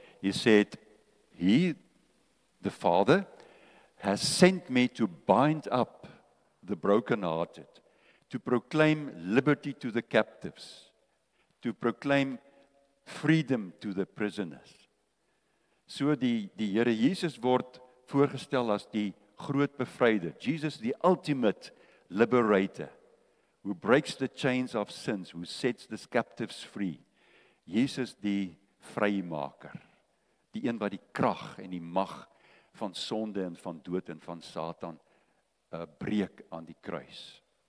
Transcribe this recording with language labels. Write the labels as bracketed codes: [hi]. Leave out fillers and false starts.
[en] He said, He, the Father, has sent me to bind up the brokenhearted, to proclaim liberty to the captives, to proclaim freedom to the prisoners. [af] So die Here Jesus word voorgestel as die groot bevryder. [en] Jesus, the ultimate liberator, who breaks the chains of sins, who sets the captives free. [af] Jesus, die vrymaker, die een wat die krag en die mag van sonde en van dood en van Satan breek aan die kruis.